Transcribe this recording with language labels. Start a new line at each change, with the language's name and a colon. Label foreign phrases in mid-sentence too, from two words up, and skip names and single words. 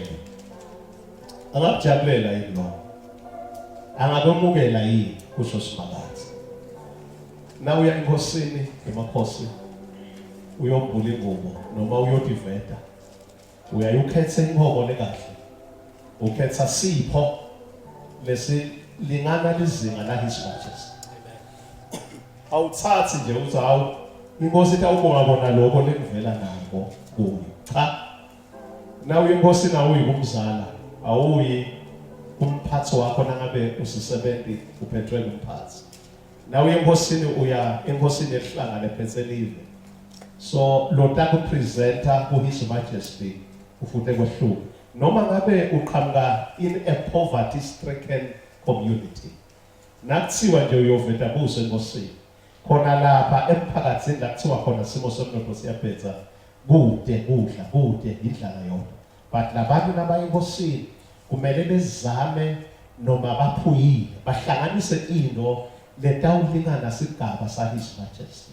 Swati: Angakujabulela inhlobo. Angakwemukela yini kusho simakathe. Na uya enkosini emakhosi uyobhula ingubo noma uyodiveta. Uyayukhetha inhobo lekahle. Ukhetha sipho lesilingana lizinga la
English: His Majesty.
Swati: Awuthathi nje uthi hawu inkosi ithi awubonga bona lokho lekuvela nako kuyo. Cha. Nawe inkosi nawe uyikumzala, awuyi umphathi wakho nangabe usisebenzi uphethwe umphathi. Nawe enkosini uya enkosini elihlanga lephethe live. So lo taku presenter ku
English: His Majesty
Swati: ufute kwehluka. Noma ngabe uqhamuka
English: in a poverty stricken community.
Swati: Nakuthiwa nje uyoveta buso enkosini. Khona lapha emphakathini la kuthiwa khona simo somnotho siyaphetha kude kudla kude indlala yonke. But labantu nabayenkosini kumele bezame noma baphuyile bahlanganise into letawulingana sigaba sa
English: His Majesty.